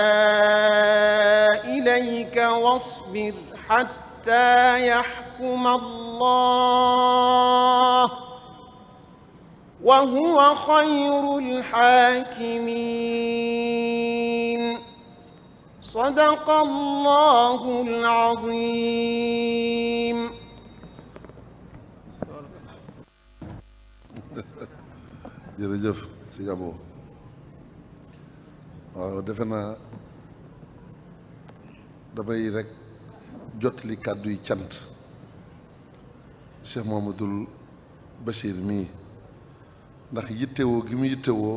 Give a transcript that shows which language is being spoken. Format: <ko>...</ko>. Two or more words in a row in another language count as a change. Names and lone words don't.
<ar>إليك واصبر حتى يحكم الله وهو خير الحاكمين صدق الله العظيم.</ar> <wo>jërëjëf sëñ Abo waaw defe naa damay rek jotli kàddu yi cant Cheikh Mouhamadoul Bachir mii ndax yittewoo gi mu yittewoo</wo>